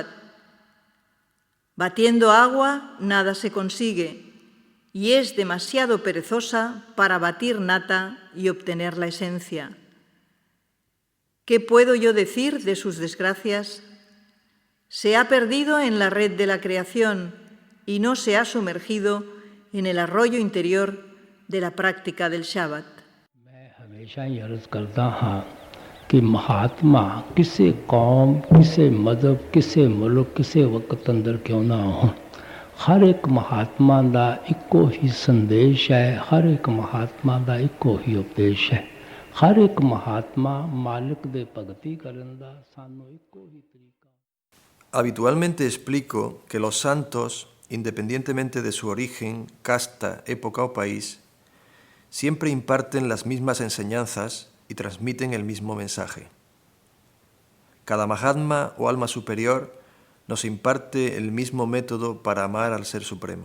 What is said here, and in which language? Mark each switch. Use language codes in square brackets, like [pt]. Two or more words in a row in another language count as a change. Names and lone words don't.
[es] Batiendo agua, nada se consigue, y es demasiado perezosa para batir nata y obtener la esencia. ¿Qué puedo yo decir de sus desgracias? Se ha perdido en la red de la creación y no se ha sumergido en el arroyo interior de la práctica del Shabbat. [pa] ਕਿ ਮਹਾਤਮਾ ਕਿਸੀ ਕੌਮ, ਕਿਸੀ ਮਜ਼ਹਬ, ਕਿਸੀ ਮੁਲਕ, ਕਿਸੀ ਵਕਤ ਅੰਦਰ ਕਿਉਂ ਨਾ ਹੋ, ਹਰ ਇਕ ਮਹਾਤਮਾ ਦਾ ਇਕੋ ਹੀ ਸੰਦੇਸ਼ ਹੈ, ਹਰ ਇਕ ਮਹਾਤਮਾ ਦਾ ਇਕੋ ਹੀ ਉਪਦੇਸ਼ ਹੈ, ਹਰ ਇਕ ਮਹਾਤਮਾ ਮਾਲਿਕ ਦੇ ਭਗਤੀ ਕਰਨ ਦਾ ਸਾਨੂੰ ਇਕੋ ਹੀ ਤਰੀਕਾ। [es] Habitualmente explico que los santos, independientemente de su origen, casta, época o país, siempre imparten las mismas enseñanzas y transmiten el mismo mensaje. Cada Mahatma o alma superior nos imparte el mismo método para amar al Ser Supremo.